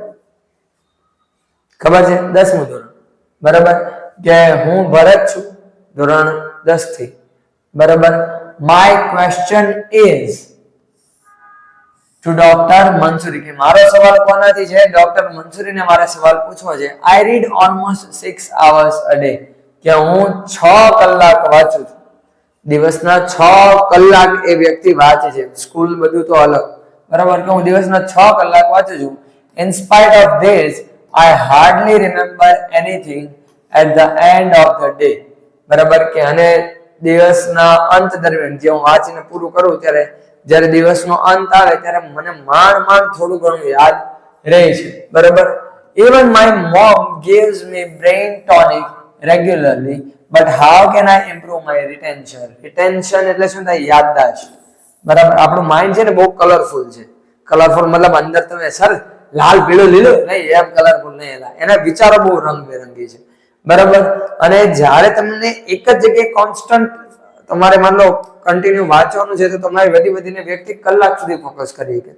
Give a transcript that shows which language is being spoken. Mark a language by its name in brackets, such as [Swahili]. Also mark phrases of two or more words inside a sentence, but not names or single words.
[Gujarati] 10મું ધોરણ, બરાબર. કે હું ભરત છું ધોરણ 10 થી, બરાબર. [English] My question is to Doctor Mansuri. [Gujarati] કે મારો સવાલ કોનાથી છે? ડોક્ટર મંસૂરીને મારે સવાલ પૂછવો છે. [English] I read almost 6 hours a day. [Gujarati] કે હું 6 કલાક વાંચું છું. દિવસના 6 કલાક એ વ્યક્તિ વાંચે છે. સ્કૂલ બધું તો અલગ, બરાબર. કે હું દિવસના 6 કલાક વાંચું છું. [English] In spite of this, I hardly remember anything at the end of the day. [Gujarati] બરાબર. કે અને દિવસના અંત દરમિયાન જે હું વાંચીને પૂરું કરું ત્યારે જ્યારે દિવસનો અંત આવે ત્યારે મને માંડ થોડું ઘણું યાદ રહે છે, બરાબર. [English] Even my mom gives me brain tonic regularly, but how can I improve my retention? [Gujarati] Retention એટલે શું થાય? યાદદાશ્ત, બરાબર. આપણું માઇન્ડ છે ને બહુ કલરફુલ છે. કલરફુલ મતલબ અંદર તમે સર લાલ પીળો લીલો નહીં, એમ કલરફુલ નહીં. એના વિચારો બહુ રંગબેરંગી છે, બરાબર. અને જ્યારે તમને એક જ જગ્યાએ કોન્સ્ટન્ટ તમારે માન લો કન્ટિન્યુ વાંચવાનું છે તો તમારે વધીને વ્યક્તિ કલાક સુધી ફોકસ કરી શકે.